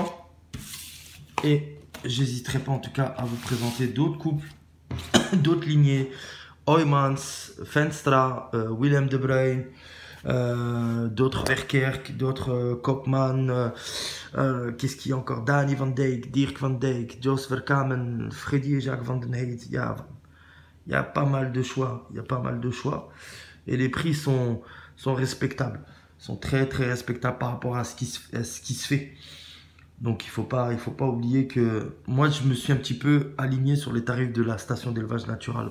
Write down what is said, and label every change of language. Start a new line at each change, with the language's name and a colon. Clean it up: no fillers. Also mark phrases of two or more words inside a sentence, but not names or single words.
French: Et j'hésiterai pas, en tout cas, à vous présenter d'autres couples, d'autres lignées. Oymans, Venstra, Willem de Bruyn, d'autres Verkerk, d'autres Koopman, qu'est-ce qu'il y a encore, Danny van Dijk, Dirk van Dijk, Jos Verkamen, Freddy et Jacques van den Heid. Il y a pas mal de choix, il y a pas mal de choix. Et les prix sont respectables, sont très très respectables par rapport à ce qui se fait. Donc il faut pas oublier que moi je me suis un petit peu aligné sur les tarifs de la station d'élevage naturel.